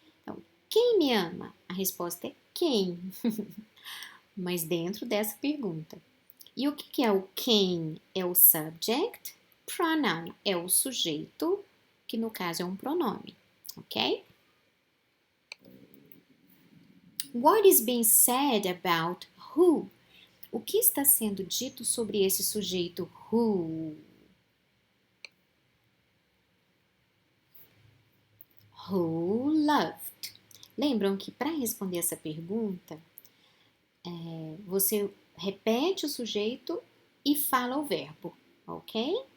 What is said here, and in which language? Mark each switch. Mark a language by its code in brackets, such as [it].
[pt] Então, quem me ama? A resposta é quem. Mas dentro dessa pergunta. E o que é o quem? É o subject, pronoun é o sujeito, que no caso é um pronome, ok? [en] What is being said about who? [pt] O que está sendo dito sobre esse sujeito who? [en] Who loved? [pt] Lembram que para responder essa pergunta, você repete o sujeito e fala o verbo, ok?